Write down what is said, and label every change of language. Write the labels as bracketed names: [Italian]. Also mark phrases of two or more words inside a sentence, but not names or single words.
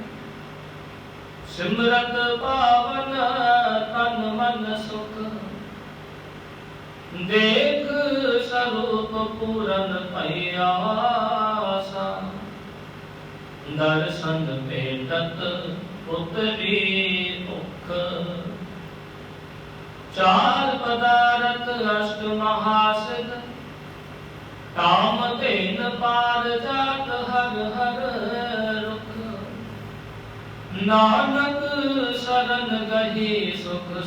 [Punjabi] ਸਿਮਰਤ ਪਾਵਨ ਤਨ ਮਨ ਸੁਖ ਦੇਖ ਸਰੂਪ ਪੂਰਨ ਭਈਆਸਾ ਦਰਸ਼ਨ ਭੇਟਤ ਉਤਰੀ ਭੁਖ [Hindi] चार पदारथ अष्ट महासिद्ध काम तेन पार जात हर हर रुख नानक शरण गही सुख